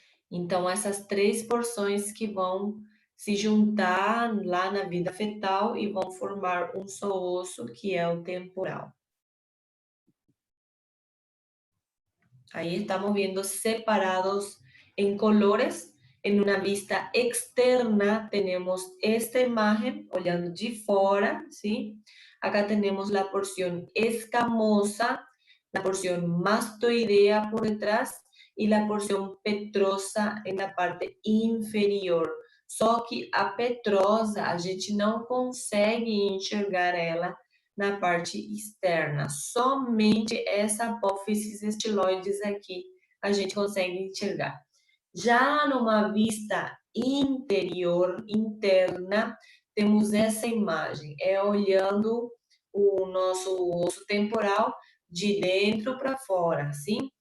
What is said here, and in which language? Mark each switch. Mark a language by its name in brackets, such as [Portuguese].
[Portuguese] Então, essas 3 porções que vão se juntar lá na vida fetal e vão formar um só osso, que é o temporal. Aí estamos vendo separados em colores. [Spanish] En una vista externa tenemos esta imagen, olhando de fora, ¿sí? Acá tenemos la porción escamosa, la porción mastoidea por detrás y la porción petrosa en la parte inferior. [Portuguese] Só que a petrosa, a gente não consegue enxergar ela na parte externa. Somente essa apófises estiloides aqui a gente consegue enxergar. Já numa vista interior, interna, temos essa imagem, olhando o nosso osso temporal de dentro para fora, sim?